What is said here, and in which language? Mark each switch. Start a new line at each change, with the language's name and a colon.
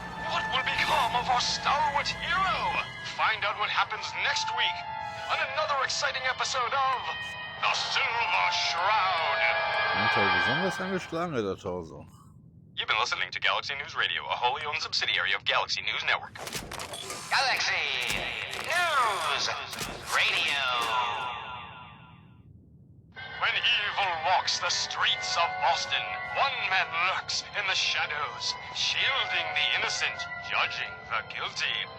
English: What will become of our stalwart hero? Find out what happens next week on another exciting episode of The Silver Shroud.
German: Anteil besonders angeschlagen, der Torso.
English: You've been listening to Galaxy News Radio, a wholly owned subsidiary of Galaxy News Network. Galaxy News Radio. evil walks the streets of Boston. One man lurks in the shadows, shielding the innocent, judging the guilty.